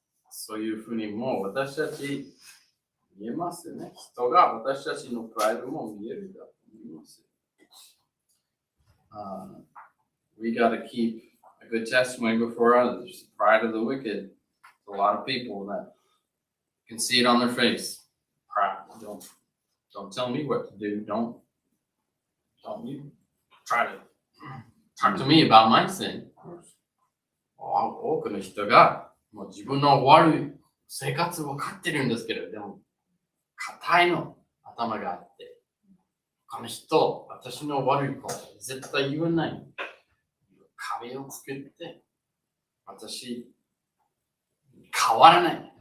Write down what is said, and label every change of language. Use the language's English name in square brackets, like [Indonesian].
[Japanese] そういうふうにもう私たち見えますよね。人が私たちのプライドも見えるだと思います。 [English] We got to keep a good testimony before others. The pride of the wicked. A lot of people that can see it on their face. Pride. Don't tell me what to do. Don't you try to talk to me about my sin. [Japanese] 多くの人がもう自分の悪い生活を分かってるんですけど、でも硬いの頭があって、この人、私の悪いこと絶対言わない。壁を作って、私、変わらない。